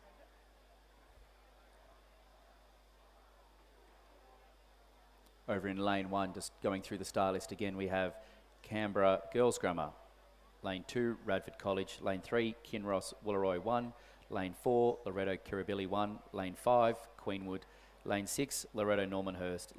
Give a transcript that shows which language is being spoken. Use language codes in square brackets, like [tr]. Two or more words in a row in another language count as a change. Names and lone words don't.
[en] Over in lane 1, just going through the star list again, we have Canberra Girls Grammar. Lane 2, Radford College. Lane 3, Kinross Willaroy 1. Lane 4, Loretto Kirribilli 1. Lane 5, Queenwood. Lane 6, Loretto Normanhurst.